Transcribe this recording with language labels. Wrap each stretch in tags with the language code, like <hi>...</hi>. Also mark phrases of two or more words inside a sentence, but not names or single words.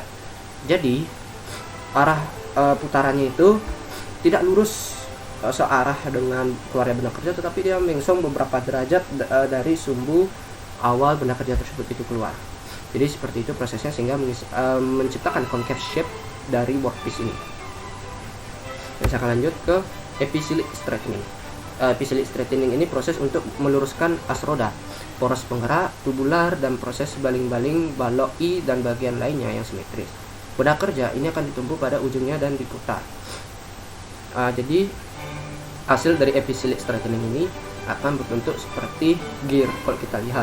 <id>Jadi, arah putarannya itu tidak lurus searah dengan keluarnya benda kerja, tetapi dia mengsong beberapa derajat dari sumbu awal benda kerja tersebut itu keluar. Jadi seperti itu prosesnya sehingga menciptakan</id> <en>concave shape</en> <id>dari workpiece ini. Dan saya akan lanjut ke</id> <en>epicelic straightening. Epicelic straightening</en> <id>ini proses untuk meluruskan as roda, poros penggerak, tubular, dan proses baling-baling balok I dan bagian lainnya yang simetris. Benda kerja ini akan ditumbuh pada ujungnya dan diputar. Jadi hasil dari</id> <en>epicelic straightening</en> <id>ini akan berbentuk seperti gear kalau kita lihat.</id>